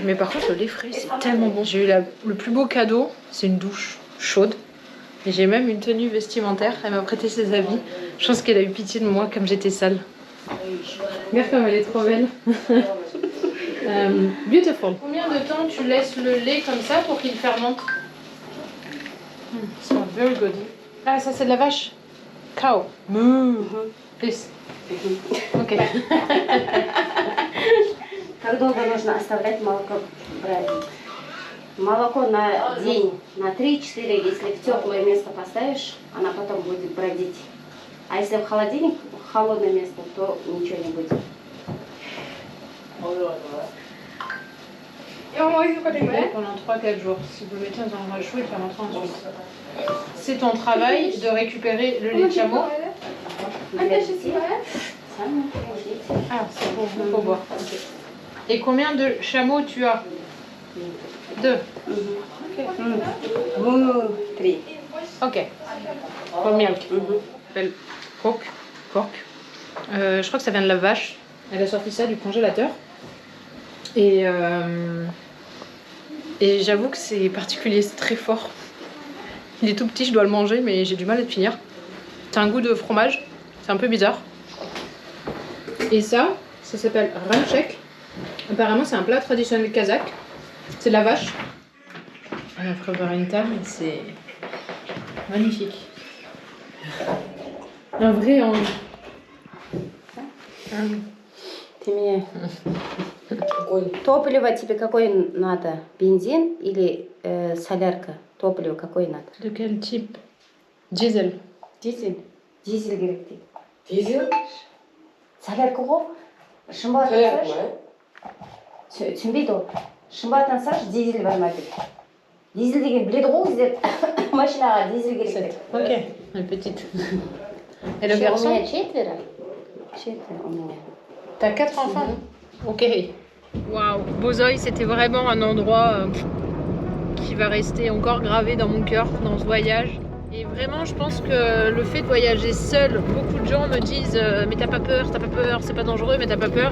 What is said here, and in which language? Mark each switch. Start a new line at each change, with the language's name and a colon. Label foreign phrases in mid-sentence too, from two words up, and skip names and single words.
French: Mais par contre le lait frais c'est tellement bon. J'ai eu le plus beau cadeau, c'est une douche chaude. Et j'ai même une tenue vestimentaire. Elle m'a prêté ses habits. Je pense qu'elle a eu pitié de moi comme j'étais sale. Regarde comme elle est trop belle.
English: Beautiful.
French: Combien de temps tu laisses le lait comme ça pour qu'il fermente?
English: Smells very good.
French: Ah ça c'est de la vache.
English: Cow. This. Ok.
Russian: Как долго нужно оставлять молоко бродить? Молоко на день, на 3-4, если в теплое место поставишь, она потом будет бродить. А если в холодильник, в холодное место, то ничего не будет.
French: Pendant 3-4 jours. Si vous le mettez dans un endroit chaud, il fermentera ensuite. C'est ton travail de récupérer le lait de chameau. Ah, c'est pour boire. Okay. Et combien de chameaux tu as? 2.
Russian: Три.
English: Ok. For milk.
French: S'appelle Cork. Je crois que ça vient de la vache. Elle a sorti ça du congélateur. Et j'avoue que c'est particulier, c'est très fort. Il est tout petit, je dois le manger, mais j'ai du mal à le finir. C'est un goût de fromage, c'est un peu bizarre. Et ça s'appelle ramchek. Apparemment, c'est un plat traditionnel kazakh. C'est de la vache. On a préparé une table, c'est magnifique. Un vrai ange.
Russian: Ты мне... Топливо тебе какое надо? Бензин или солярка? Топливо какое надо?
French: De quel type? Diesel.
Kazakh: Дизель. Дизель керек дейді. Дизель? Солярка ғой. Шымбаттан сұраш. Түсінбейді ол. Шымбаттан сұраш, дизель бар ма дейді. Дизель деген біледі ғой өздері. Машинаға дизель керек дейді.
French: Ok, une petite. Et le
Russian: У
French: garçon?
Russian: меня четверо. Четверо у меня.
French: T'as 4 enfants? Ok. Waouh, Bozoï, c'était vraiment un endroit qui va rester encore gravé dans mon cœur, dans ce voyage. Et vraiment, je pense que le fait de voyager seul, beaucoup de gens me disent mais t'as pas peur, c'est pas dangereux, mais t'as pas peur.